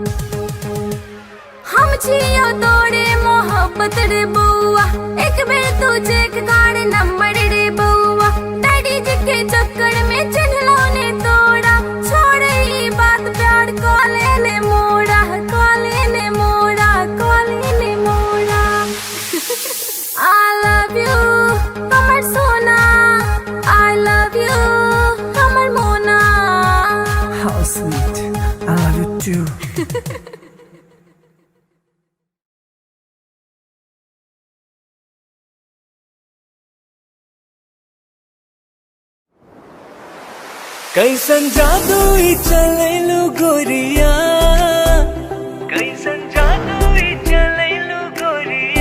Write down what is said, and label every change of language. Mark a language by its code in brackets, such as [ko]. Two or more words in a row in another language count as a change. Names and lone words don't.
[mai] हम छियो तोरे मोहब्बत रे बउआ, एक बेर तू चेक कर नंबर रे बउआ। डैडी जी के चक्कर में चिन्हलो ने तोड़ा, छोड़ ई बात प्यार को ले मोड़ा, को ले मोड़ा, को ले मोड़ा। [en] I love you, Kamar Sona. I love you, Kamar Mona. How sweet, I love you too. [bho] कैसन जादू ही चलैलु गोरिया, कैसन जादू ही चलैलु गोरिया।